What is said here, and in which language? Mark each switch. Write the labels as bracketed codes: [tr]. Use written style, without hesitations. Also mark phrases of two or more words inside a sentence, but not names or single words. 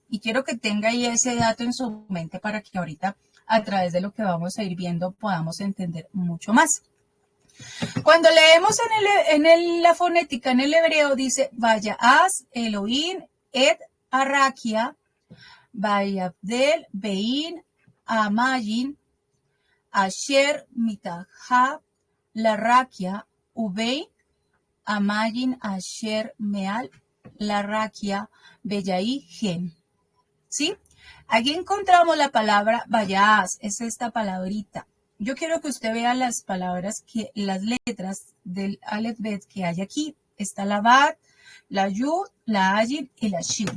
[es] Y quiero que tenga ahí ese dato en su mente para que ahorita, a través de lo que vamos a ir viendo, podamos entender mucho más. Cuando leemos la fonética en el hebreo, dice, [he] ויעש אלהים, את הרקיע ויבדל, בין המים אשר מתחת לרקיע ובין המים אשר, מעל לרקיע ויהי כן. [es] ¿Sí? Aquí encontramos la palabra Vayas, es esta palabrita. Yo quiero que usted vea las palabras, las letras del Aleph Bet que hay aquí. Está la Bat, la Yud, la Ayin y la Shin.